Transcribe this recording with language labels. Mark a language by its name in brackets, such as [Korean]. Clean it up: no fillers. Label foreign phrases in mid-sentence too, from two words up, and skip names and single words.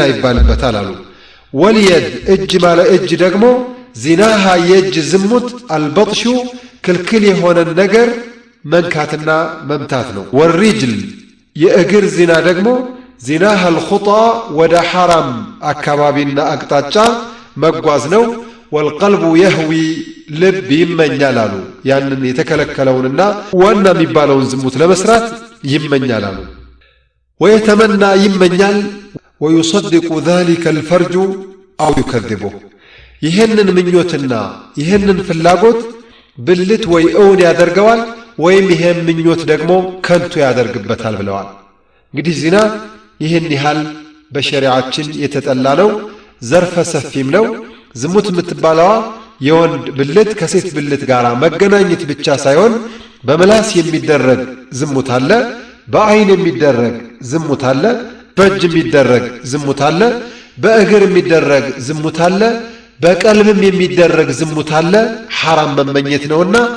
[Amharic] ይባልበታል አሉ። واليد እጅ ማለ እጅ ደግሞ ዚናሃ የእጅ ዝሙት አልበጥሹ ክልክል የሆነን ነገር መንካትና መምታት ነው። والرجل የእግር ዚና ደግሞ [Arabic] زناها الخطى [Amharic] ወደ حرام አካባቢና አቅጣጫ መጓዝ ነው። [Arabic] والقلب يهوي [Amharic] ልብ ይመኛል አሉ። ያንን የተከለከለውንና ዋና የሚባለውን ዝሙት ለመስራት ይመኛል አሉ። ويتمنى ይመኛል [Arabic] ويصدق ذلك الفرج أو يكذبه [Amharic] ይሄንን ምኞትና ይሄንን ፍላጎት ብልት ወይ እውን ያደርገዋል ወይም ይሄን ምኞት ደግሞ ከንቱ ያደርግበታል ብለዋል። እንግዲህ ዚና ይሄን ይሃል በሸሪዓችን የተጠላ ነው፣ ዘርፈ ሰፊም ነው። ዝሙት የምትባለዋ የወንድ ብልት ከሴት ብልት ጋር መገናኘት ብቻ ሳይሆን በመላስ የሚደረግ ዝሙት አለ፣ በአይን የሚደረግ ዝሙት አለ፣ በእጅ የሚደረግ ዝሙት አለ፣ በእግር የሚደረግ ዝሙት አለ፣ በቀልብም የሚደረግ ዝሙት አለ። حرام መመኘት ነውና